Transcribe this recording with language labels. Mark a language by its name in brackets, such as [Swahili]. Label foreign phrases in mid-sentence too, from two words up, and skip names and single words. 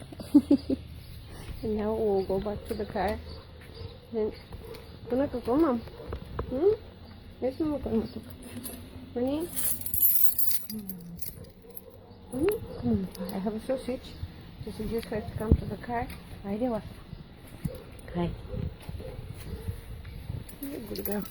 [English] And now we'll go back to the car. And Tuna to go, Mom? Yes, Mom, come on. Honey? Come on. I have a sausage. So she just has to come to the car. Hi, Dewa. Hi. You're a good girl.